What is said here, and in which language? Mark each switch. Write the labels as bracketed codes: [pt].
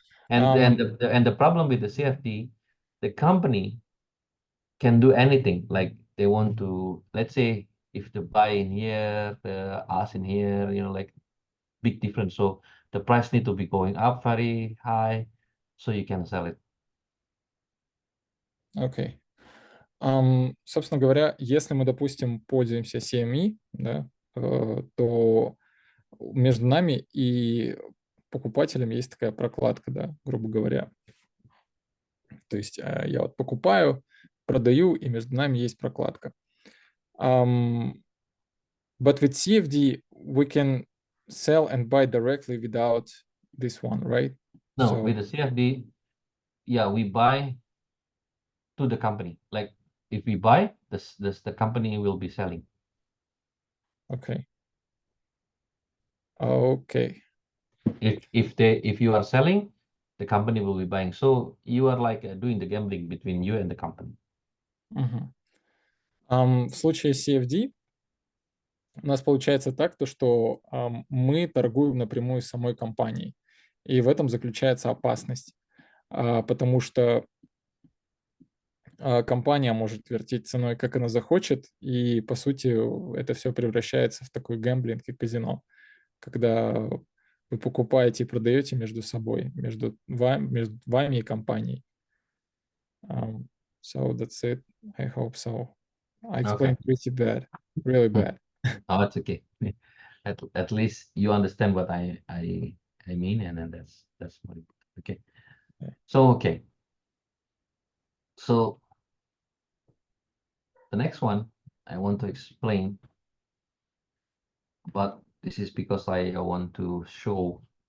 [en] And the problem with the CFD, the company can do anything. Like they want to, let's say, if the buy in here, the ask in here, like big difference. So the price need to be going up very high, so you can sell it. [ru] Окей. Собственно говоря, если мы, допустим, пользуемся CME, да, то между нами и покупателем есть такая прокладка, да, грубо говоря. То есть я вот покупаю, продаю, и между нами есть прокладка. [en] But with CFD, we can sell and buy directly without this one, right? No, So, with the CFD, yeah, we buy to the company. Like if we buy, the company will be selling. okay. Okay. If you are selling, the company will be buying. So you are like doing the gambling between you and the company. Мгм. [ru] В случае CFD у нас получается так, то что мы торгуем напрямую с самой компанией. И в этом заключается опасность, потому что компания может вертеть ценой, как она захочет, и, по сути, это все превращается в такой гэмблинг и казино, когда вы покупаете и продаете между собой, между вами и компанией. [en] So that's it. I hope so. I Okay. explained pretty bad, really bad. Oh, it's okay. At least you understand what I mean, and then that's more important. Okay. Yeah. So So the next one I want to explain, but this is because I want to show